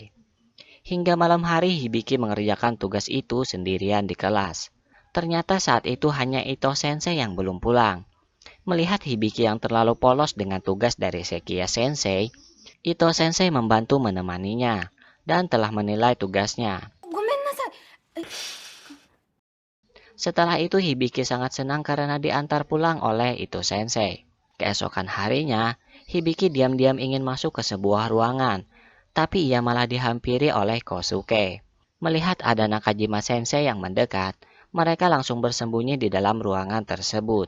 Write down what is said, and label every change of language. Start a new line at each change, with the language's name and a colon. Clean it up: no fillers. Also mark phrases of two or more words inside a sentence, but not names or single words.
Indonesian: Hingga malam hari Hibiki mengerjakan tugas itu sendirian di kelas. Ternyata saat itu hanya Ito Sensei yang belum pulang. Melihat Hibiki yang terlalu polos dengan tugas dari Sekiya Sensei, Ito Sensei membantu menemaninya dan telah menilai tugasnya.
Japanese: ごめんなさい。
Indonesian: Setelah itu Hibiki sangat senang karena diantar pulang oleh Ito Sensei. Keesokan harinya, Hibiki diam-diam ingin masuk ke sebuah ruangan, tapi ia malah dihampiri oleh Kosuke. Melihat ada Nakajima Sensei yang mendekat, mereka langsung bersembunyi di dalam ruangan tersebut.